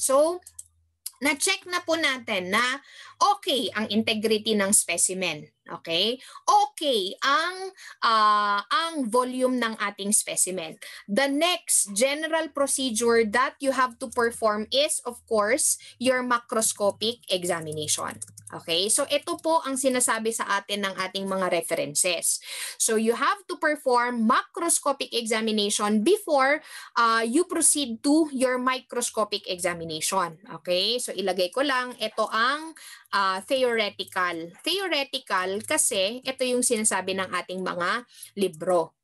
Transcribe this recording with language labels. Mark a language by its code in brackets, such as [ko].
[tl] So, na-check na po natin na okay ang integrity ng specimen. Okay? Okay ang volume ng ating specimen. [en] The next general procedure that you have to perform is, of course, your macroscopic examination. Okay? [tl] So ito po ang sinasabi sa atin ng ating mga references. [en] So you have to perform macroscopic examination before you proceed to your microscopic examination. Okay? [tl] So ilagay ko lang, ito ang theoretical. Theoretical kasi ito yung sinasabi ng ating mga libro.